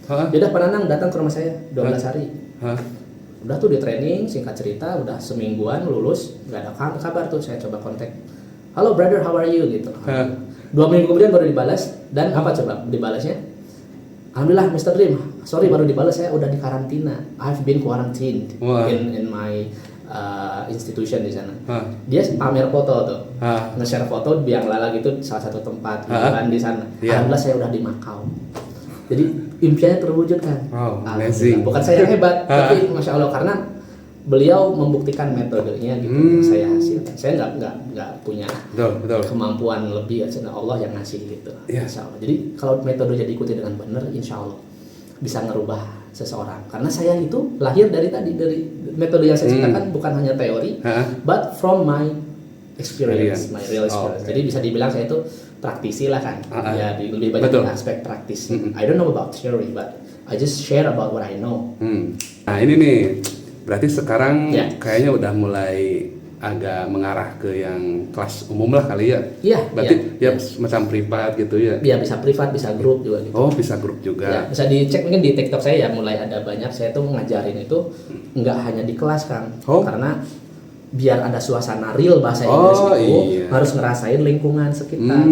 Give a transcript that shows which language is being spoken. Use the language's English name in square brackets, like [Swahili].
[Indonesian] Dia Pak Nanang datang ke rumah saya 12 hari, udah tuh di training, singkat cerita udah semingguan lulus, nggak ada kabar tuh. Saya coba kontak, halo [English] brother how are you [Indonesian] gitu. 2 minggu kemudian baru dibalas, dan apa coba dibalasnya? Alhamdulillah Mr. Dream, sorry baru dibalas, saya udah di karantina. [English] I've been quarantined in my institution [Indonesian] di sana. Dia pamer foto tuh, nge-share foto biang lala gitu salah satu tempat hiburan di sana. Alhamdulillah saya udah di Makau. Jadi impiannya terwujud kan. [English] Amazing. [Indonesian] Bukan saya yang hebat, tapi Masya Allah karena beliau membuktikan metodenya gitu yang saya hasilkan. Saya nggak punya kemampuan lebih, Allah yang ngasih gitu. Insya Allah. Jadi kalau metodenya diikuti dengan benar, Insya Allah bisa ngerubah seseorang. Karena saya itu lahir dari metode yang saya ciptakan bukan hanya teori, [English] but from my experience, my real experience. [Indonesian] Jadi bisa dibilang saya itu praktisi lah kan. Ya lebih banyak di aspek praktis. [English] I don't know about theory, but I just share about what I know. [Indonesian] Nah ini nih. Berarti sekarang kayaknya udah mulai agak mengarah ke yang kelas umum lah kali ya? Iya. Berarti semacam privat gitu ya? Iya bisa privat, bisa grup juga gitu. Oh bisa grup juga. Bisa dicek mungkin di TikTok saya ya, mulai ada banyak. Saya tuh ngajarin itu nggak hanya di kelas Kang, karena biar ada suasana real bahasa Inggris itu harus ngerasain lingkungan sekitar.